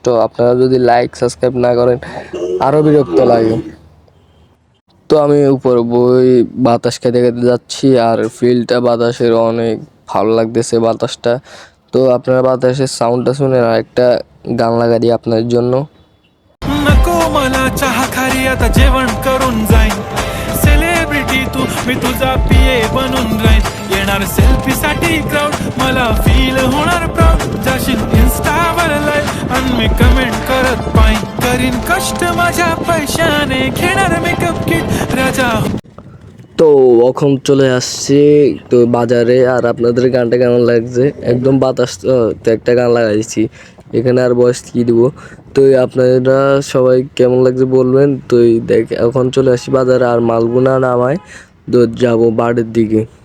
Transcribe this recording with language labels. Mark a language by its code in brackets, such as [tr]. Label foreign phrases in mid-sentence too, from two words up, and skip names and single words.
[bn] আপনারা যদি [en] like subscribe [bn] না করেন আরও বিরক্ত লাগে। তো আমি উপর বই বাতাস খেতে খেতে যাচ্ছি, আর ফিলটা বাতাসের অনেক ভালো লাগতেছে বাতাসটা। তো আপনারা বাতাসের সাউন্ডটা শুনে আর একটা গান লাগা দিই আপনাদের জন্য। [mr] नको मला चहा खारी, आता जेवण करून जाईन. सेलिब्रिटी तू, मी तुझा पीए बनून राहीन. येणार सेल्फी साठी क्राऊड, मला फील होणार प्राऊड. जाशील इन्स्टावर लाईव्ह आणि मी कमेंट करत पाहिन. करीन कष्ट माझ्या पैशाने, घेणार [en] makeup kit [mr] राजा. [bn] তো এখন চলে আসছি তো বাজারে। আর আপনাদের গানটা কেমন লাগছে? একদম বাতাস তো একটা গান লাগাইছি এখানে, আর বয়স কী দিব। তো আপনারা সবাই কেমন লাগছে বলবেন। তো দেখ এখন চলে আসছি বাজারে, আর মালগুনা নামায় তো যাবো বাড়ির দিকে।